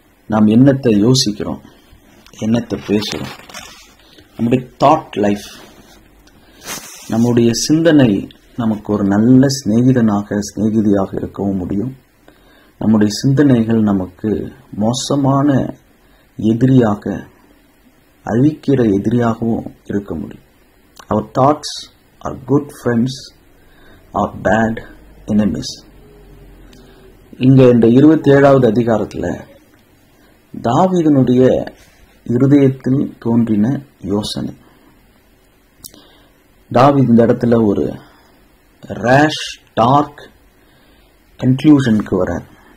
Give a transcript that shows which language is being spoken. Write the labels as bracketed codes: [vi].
[ta] நாம் என்னத்தை யோசிக்கிறோம், என்னத்தை பேசுறோம், நம்முடைய தாட் லைஃப், நம்முடைய சிந்தனை நமக்கு ஒரு நல்ல சிநேகிதியாக இருக்கவும் முடியும். நம்முடைய சிந்தனைகள் நமக்கு மோசமான எதிரியாக, அழிக்கிற எதிரியாகவும் இருக்க முடியும். [en] Our thoughts are good friends or bad enemies. [ta] இங்க இந்த 27வது அதிகாரத்துல தாவீதினுடைய இருதயத்தில் தோன்றின யோசனை. தாவீது இந்த இடத்துல ஒரு ரேஷ் டார்க் கன்க்ளூஷனுக்கு வரார்.